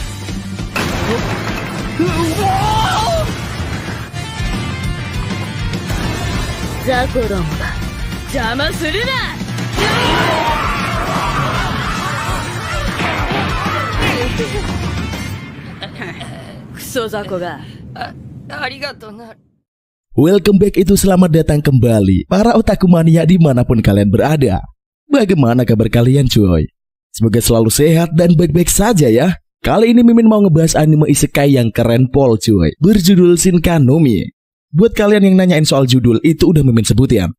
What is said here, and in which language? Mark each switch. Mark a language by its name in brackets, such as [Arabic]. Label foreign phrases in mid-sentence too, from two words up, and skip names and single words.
[Japanese] ザコロンが邪魔するな。クソザコが。ありがとうな。 [English] Welcome back [Indonesian] itu selamat datang kembali para otaku mania dimanapun kalian berada. Bagaimana kabar kalian cuy? Semoga selalu sehat dan baik-baik saja ya. Kali ini Mimin mau ngebahas anime isekai yang keren pol cuy, berjudul Shinkanomi. Buat kalian yang nanyain soal judul, itu udah Mimin sebutin.